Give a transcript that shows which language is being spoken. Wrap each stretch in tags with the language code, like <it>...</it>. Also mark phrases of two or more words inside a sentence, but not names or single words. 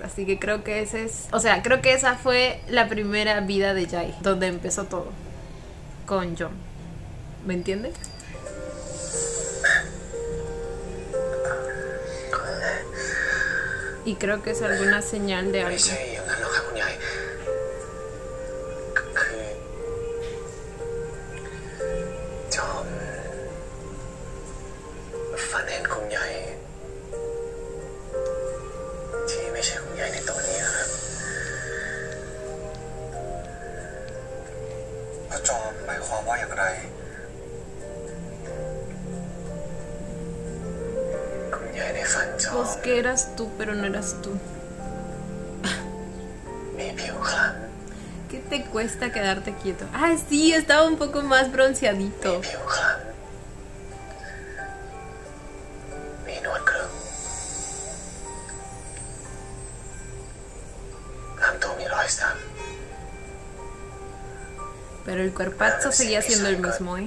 <es>Así que creo que ese es... O sea, creo que esa fue la primera vida de Jai, donde empezó todo. Con John. ¿Me entiendes? Y creo que es alguna señal de algo.</es> <th>ไม่ใช่อย่างนั้นหรอกครับคุณยายคือจอมฝันเห็นคุณยายที่ไม่ใช่คุณยายในตอนนี้นะครับพระจอมหมายความว่าอย่างไร</th> <es>Pues que eras tú, pero no eras tú. ¿Qué te cuesta quedarte quieto? Ah, sí, estaba un poco más bronceadito. Pero el cuerpazo seguía siendo el mismo, ¿eh?</es>